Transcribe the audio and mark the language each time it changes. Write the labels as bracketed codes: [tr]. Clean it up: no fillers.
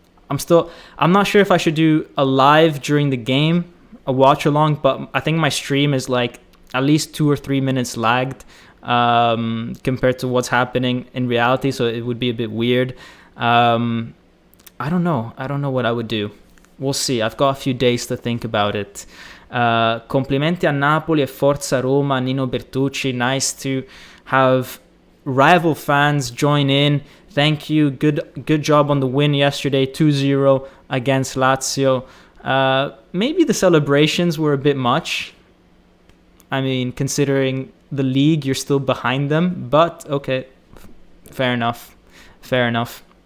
[en] I'm not sure if I should do a live during the game, a watch along, but I think my stream is like at least 2 or 3 minutes lagged compared to what's happening in reality, so it would be a bit weird. I don't know what I would do. We'll see. I've got a few days to think about it. [it] Complimenti a Napoli e Forza Roma, Nino Bertucci. [en] Nice to have rival fans join in. Thank you. Good job on the win yesterday, 2-0 against Lazio. Maybe the celebrations were a bit much. I mean, considering the league, you're still behind them. But, okay, fair enough. Fair enough.